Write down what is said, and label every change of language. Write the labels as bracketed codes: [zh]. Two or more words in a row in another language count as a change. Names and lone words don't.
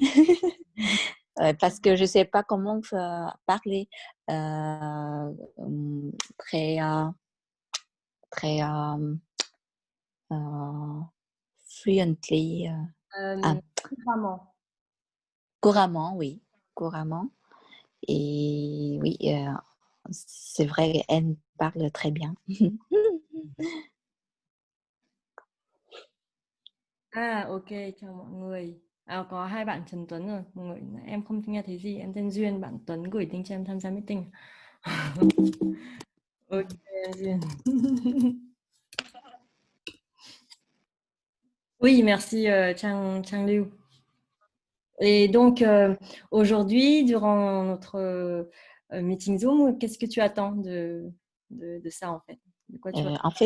[fr] Parce que je sais pas comment parler très très fluently, couramment, oui, couramment. Et oui, c'est vrai, elle parle très bien. À, [vi] ok, chào mọi người. À, có hai bạn Trần Tuấn rồi. Mọi người, em không nghe thấy gì. Em tên Duyên, bạn Tuấn gửi tin cho em tham gia meeting. Ok, em Duyên. [fr] Oui, merci Chang Liu. Et donc, aujourd'hui, durant notre meeting Zoom, qu'est-ce que tu attends de ça en fait? De quoi tu vas...